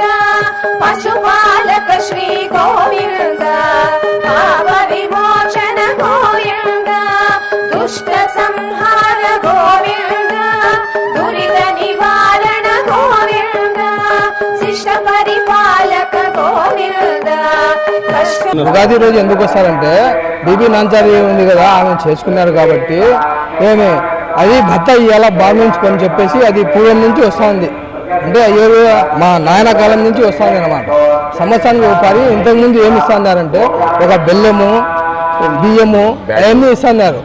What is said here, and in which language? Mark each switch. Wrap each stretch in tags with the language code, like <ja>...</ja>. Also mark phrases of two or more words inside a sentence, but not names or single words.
<sa>पशुपालक श्री गोविन्द पाप विमोचन गोविन्द दुष्ट संहार गोविन्द दुरित निवारण गोविन्द शिष्ट परिपालक गोविन्द कष्ट</sa> <te>ఉగాది రోజు ఎందుకు వస్తారంటే బీబీ నాంచారి ఉంది కదా, ఆమె చేసుకున్నారు కాబట్టి ఏమి అది భర్త ఇవాళ భావించుకొని చెప్పేసి అది పూర్వం నుంచి వస్తూ ఉంది. అంటే మా నాయన కాలం నుంచి వస్తుంది అనమాట. సంవత్సరానికి ఒకసారి ఇంతకుముందు ఏమి ఇస్తున్నారంటే ఒక బెల్లము బియ్యము అవన్నీ ఇస్తున్నారు.</te>